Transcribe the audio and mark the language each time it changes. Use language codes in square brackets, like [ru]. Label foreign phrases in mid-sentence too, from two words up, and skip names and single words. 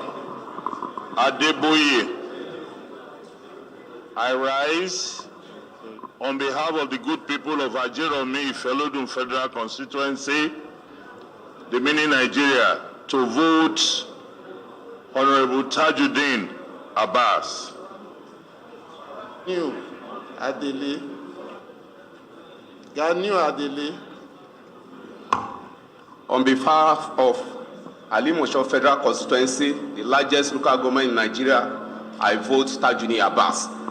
[en] Adeboye. I rise on behalf of the good people of Ajeromi Ifelodun Federal Constituency, the mini Nigeria, to vote Honorable Tajudeen Abass. New Adele. Ganyu Adele. On behalf of Alimosho Federal Constituency, the largest local government in Nigeria, I vote Tajudeen Abass.